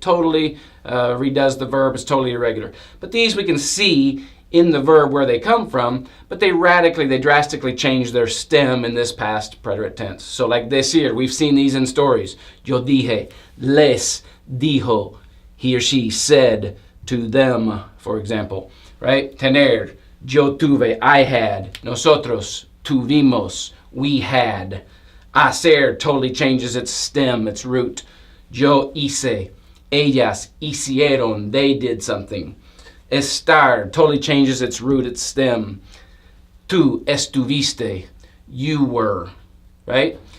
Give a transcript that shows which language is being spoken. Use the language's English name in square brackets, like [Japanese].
[English] Totally redoes the verb, it's totally irregular. But these we can see in the verb where they come from, but they drastically change their stem in this past preterite tense. So like decir, we've seen these in stories. [Spanish] Yo dije, les dijo, [English] he or she said to them, for example, right? Tener, [Spanish] yo tuve, [English] I had. [Spanish] Nosotros, tuvimos, [English] we had. Hacer totally changes its stem, its root. [Spanish] Yo hice, ellas hicieron, [English] they did something. Estar totally changes its root, its stem. [Spanish] Tú estuviste, [English] you were, right?